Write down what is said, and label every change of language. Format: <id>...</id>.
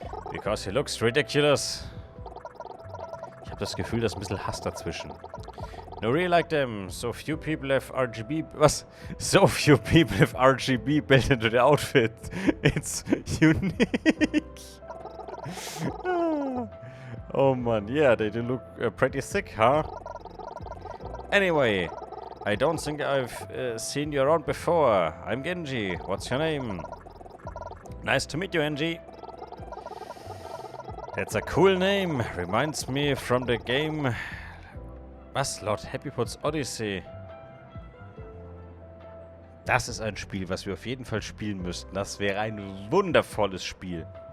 <en>Because he looks ridiculous.</en> <de>Ich habe das Gefühl, da ist ein bisschen Hass dazwischen.</de> <en>No, really like them. So few people have RGB...</en> <de>Was?</de> <en>So few people have RGB built into the outfit. It's unique. Oh man, yeah, they do look pretty sick, huh? Anyway, I don't think I've seen you around before. I'm Genji. What's your name? Nice to meet you, Genji. That's a cool name. Reminds me from the game...</en> <de>Was?</de> <en>Lord Happypot's Odyssey.</en> <de>Das ist ein Spiel, was wir auf jeden Fall spielen müssten. Das wäre ein wundervolles Spiel.</de>